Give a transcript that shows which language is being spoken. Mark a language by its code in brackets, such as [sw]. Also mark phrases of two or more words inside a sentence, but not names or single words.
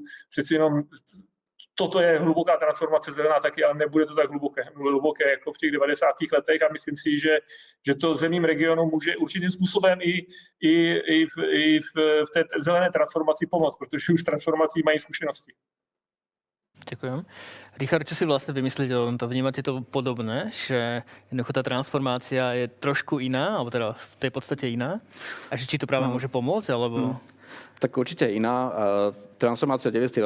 [cs] Přeci jenom toto je hluboká transformace zelená taky, ale nebude to tak hluboké jako v těch 90. letech a myslím si, že to zemím regionu může určitým způsobem i v té zelené transformaci pomoct, protože už s transformací mají zkušenosti. [sk] Ďakujem. Richard, čo si vlastne vymyslíte o tomto? Vnímate to podobné, že jednoducho tá transformácia je trošku iná, alebo teda v tej podstate iná? A že či to práve môže pomôcť, alebo... Tak určite iná. Transformácia v 90.